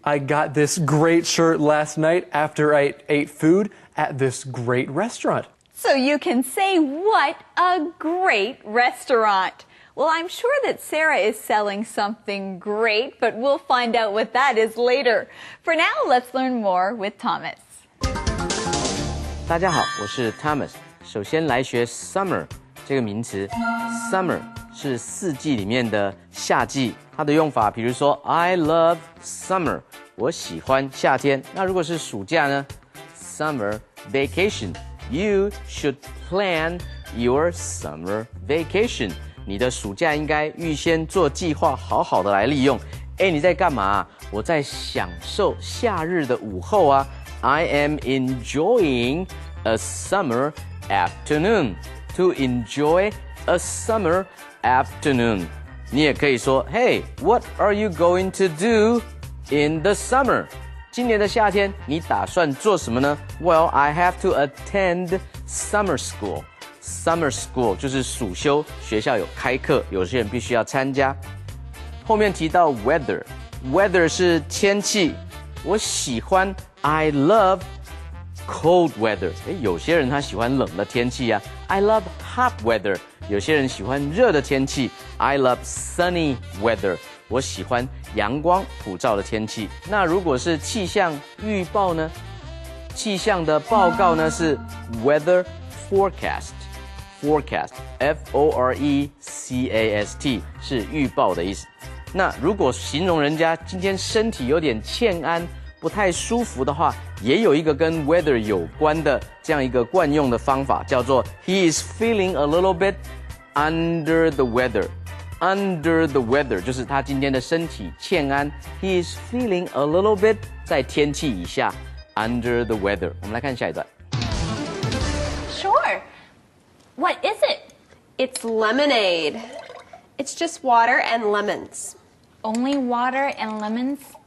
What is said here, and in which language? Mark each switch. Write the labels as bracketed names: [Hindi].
[English] I got this great shirt last night after I ate food at this great restaurant. So you can say, what a great restaurant. Well, I'm sure that Sarah is selling something great, but we'll find out what that is later. For now, let's learn more with Thomas. [Chinese] 大家好，我是 Thomas。首先来学 summer 这个名词。 summer 是四季里面的夏季，它的用法，比如说 [English] I love summer， [Chinese] 我喜欢夏天。那如果是暑假呢 ？ [English] Summer vacation，you should plan your summer vacation。 [Chinese] 你的暑假应该预先做计划，好好的来利用。哎，你在干嘛？我在享受夏日的午后啊。 [English] I am enjoying a summer afternoon. To enjoy a summer afternoon. [Chinese] 你也可以说 [English] Hey, what are you going to do in the summer? [Chinese] 今年的夏天你打算做什么呢？ [English] Well, I have to attend summer school. [Chinese] Summer school 就是暑休，学校有开课，有些人必须要参加。后面提到 weather 是天气，我喜欢 [English] I love cold weather， [Chinese] 有些人他喜欢冷的天气啊 [English] I love hot weather， [Chinese] 有些人喜欢热的天气 [English] I love sunny weather， [Chinese] 我喜欢阳光普照的天气。那如果是气象预报呢？气象的报告呢是 weather forecast， forecast F-O-R-E-C-A-S-T 是预报的意思。那如果形容人家今天身体有点欠安，不太舒服的话，也有一个跟 weather 有关的这样一个惯用的方法，叫做 [English] He is feeling a little bit under the weather。 Under the weather [Chinese] 就是他今天的身体欠安。 [English] He is feeling a little bit [Chinese] 在天气以下 [English] under the weather。 [Chinese] 我们来看下一段。 [English] Sure. What is it? It's lemonade. It's just water and lemons. Only water and lemons?